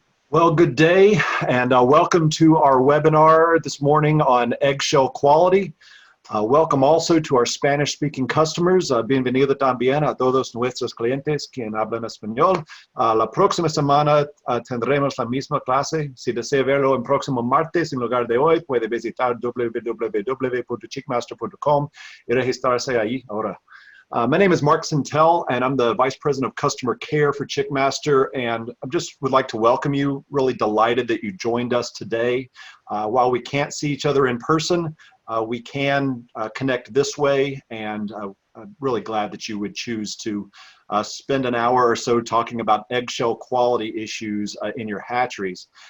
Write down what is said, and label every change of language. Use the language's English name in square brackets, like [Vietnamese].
[English] Well, good day, and welcome to our webinar this morning on eggshell quality. Welcome also to our Spanish-speaking customers. [Spanish] Bienvenido también a todos nuestros clientes quien hablan español. La próxima semana tendremos la misma clase. Si desea verlo el próximo martes en lugar de hoy, puede visitar www.chickmaster.com y registrarse ahí ahora. [English] My name is Mark Sintel, and I'm the Vice President of Customer Care for Chickmaster, and I just would like to welcome you. Really delighted that you joined us today. While we can't see each other in person, we can connect this way, and I'm really glad that you would choose to spend an hour or so talking about eggshell quality issues in your hatcheries.